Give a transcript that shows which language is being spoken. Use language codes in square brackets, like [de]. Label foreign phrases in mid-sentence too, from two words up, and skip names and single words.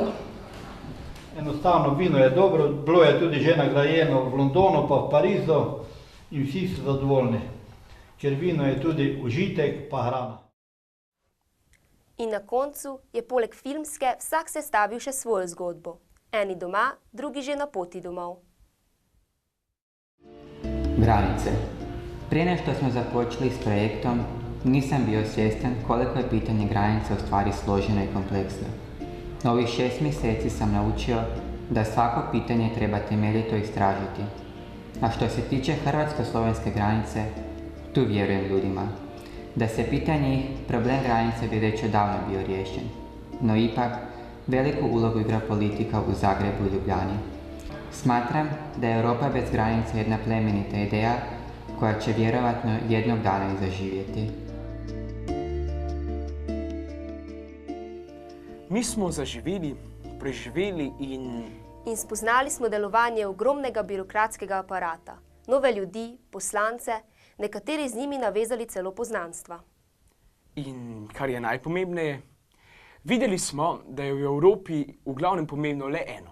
[sl] Enostavno, vino je dobro, bilo je tudi že nagrajeno v Londonu pa v Parizu in vsi so zadovoljni, ker vino je tudi užitek pa hrana. In na koncu je poleg filmske vsak sestavil še svojo zgodbo. Eni doma, drugi že na poti domov. [hr] Granice. Prije nego smo započeli s projektom, nisam bio svjestan koliko je pitanje granice u stvari složeno i kompleksno. Na ovih 6 mjeseci sam naučio da svako pitanje treba temeljito istražiti. A što se tiče hrvatsko-slovenske granice, tu vjerujem ljudima. Da se pita njih, problem granice bi već odavno bio riješen. No ipak, veliku ulogu igra politika u Zagrebu i Ljubljani. Smatram da je Europa bez granica jedna plemenita ideja koja će vjerovatno jednog dana i zaživjeti. [sl] Mi smo zaživeli, preživeli In spoznali smo delovanje ogromnega birokratskega aparata, nove ljudi, poslance, nekateri z njimi navezali celo poznanstva. In kar je najpomembneje, videli smo, da je v Evropi v glavnem pomembno le eno.